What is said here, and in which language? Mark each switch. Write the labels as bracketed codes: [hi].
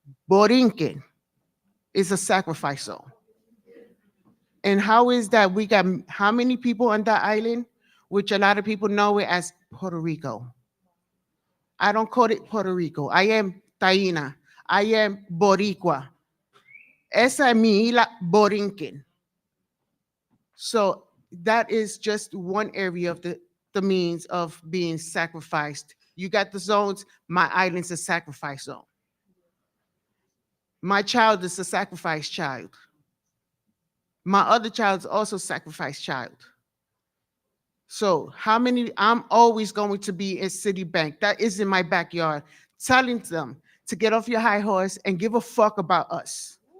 [en] Borinquen is a sacrifice zone. And how is that we got how many people on that island, which a lot of people know it as Puerto Rico. I don't call it Puerto Rico. I am Taína. I am Boricua. [es] Esa es mi isla Borinquen. [en] So that is just one area of the means of being sacrificed. You got the zones, my island's a sacrifice zone. My child is a sacrifice child. My other child is also a sacrifice child. So how many, I'm always going to be in Citibank, that is in my backyard, telling them to get off your high horse and give a fuck about us.